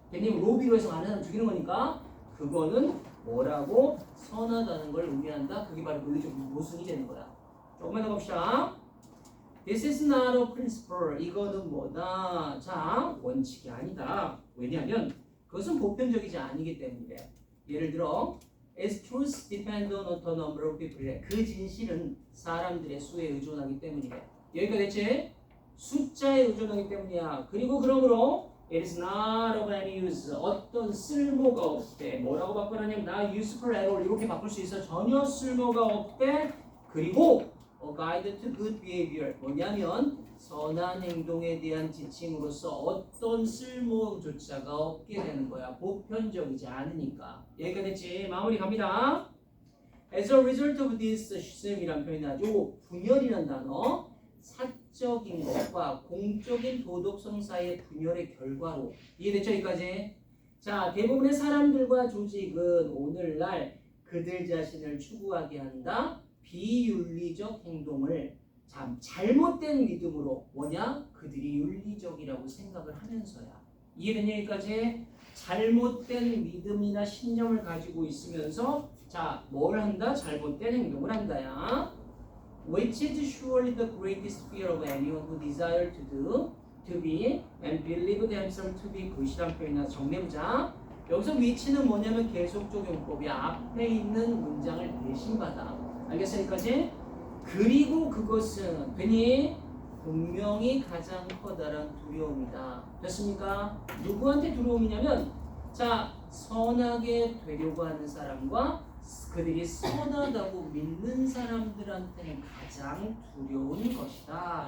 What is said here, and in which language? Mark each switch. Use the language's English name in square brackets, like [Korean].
[Korean] 왜냐면 로비로 해서 많은 사람 죽이는 거니까 그거는 뭐라고? 선하다는 걸 의미한다. 그게 바로 논리적 모순이 되는 거야. 조금만 더 봅시다. [English] This is not a principle. [Korean] 이거는 뭐다? 자, 원칙이 아니다. 왜냐하면 그것은 보편적이지 않기 때문에. 예를 들어 [English] Its truth depends on the number of people. [Korean] 그 진실은 사람들의 수에 의존하기 때문이래. 여기가 됐지? 숫자에 의존하기 때문이야. 그리고 그러므로 [English] It is not of any use. [Korean] 어떤 쓸모가 없대. 뭐라고 바꿔놨냐면 [English] not useful at all. [Korean] 이렇게 바꿀 수 있어. 전혀 쓸모가 없대. 그리고 [English] A guide to good behavior. [Korean] 뭐냐면 선한 행동에 대한 지침으로서 어떤 쓸모조차가 없게 되는 거야. 보편적이지 않으니까. 여기가 됐지? 마무리 갑니다. [English] As a result of this system이란 [Korean] 표현이 나죠. 분열이란 단어. 사적인 것과 공적인 도덕성 사이의 분열의 결과로. 이해됐죠? 여기까지? 자, 대부분의 사람들과 조직은 오늘날 그들 자신을 추구하게 한다. 비윤리적 행동을 잘못된 믿음으로 뭐냐? 그들이 윤리적이라고 생각을 하면서야. 이해된 얘기까지? 잘못된 믿음이나 신념을 가지고 있으면서 자, 뭘 한다? 잘못된 행동을 한다야. [English] Which is surely the greatest fear of anyone who desire to do to be and believe themselves to be good이란 [Korean] 표현이나 정리해보자. 여기서 위치는 뭐냐면 계속 적용법이야. 앞에 있는 문장을 대신받아. 알겠어 여기까지? 그리고 그것은 괜히 분명히 가장 커다란 두려움이다. 됐습니까? 누구한테 두려움이냐면 자 선하게 되려고 하는 사람과 그들이 선하다고 믿는 사람들한테는 가장 두려운 것이다.